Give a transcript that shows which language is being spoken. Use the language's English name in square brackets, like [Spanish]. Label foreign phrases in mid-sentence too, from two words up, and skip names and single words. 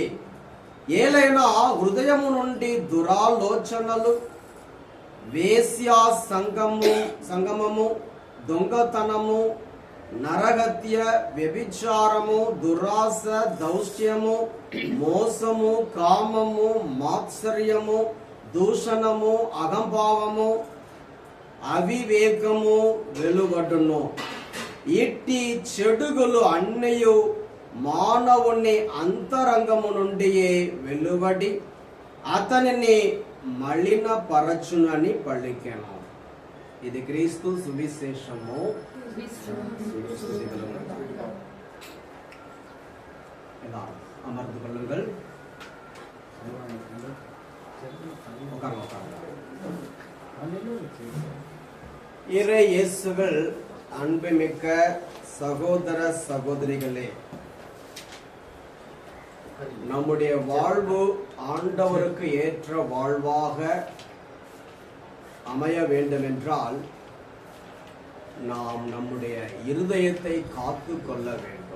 [Telugu] ఏలైనా హృదయము నుండి దురాలోచనలు, వేశ్యా సంగమము, దొంగతనము, నరహత్య, వ్యభిచారము, దురాశ, దౌష్ట్యము, మోసము, కామము, మాత్సర్యము, దూషణము, అహంభావము, అవివేకము వెలువడును. ఇట్టి చెడుగులు అన్నయు మానవుని అంతరంగము నుండి వెలువడి అతనిని మలినపరచునని పలికెను. ఇది క్రీస్తు సువిశేషము. [Tamil] அமர்ந்து கொள்ளுங்கள். இறை இயேசுவில் அன்புமிக்க சகோதர சகோதரிகளே, நம்முடைய வாழ்வு ஆண்டவருக்கு ஏற்ற வாழ்வாக அமைய வேண்டும் என்றால் நாம் நம்முடைய இருதயத்தை காத்து கொள்ள வேண்டும்.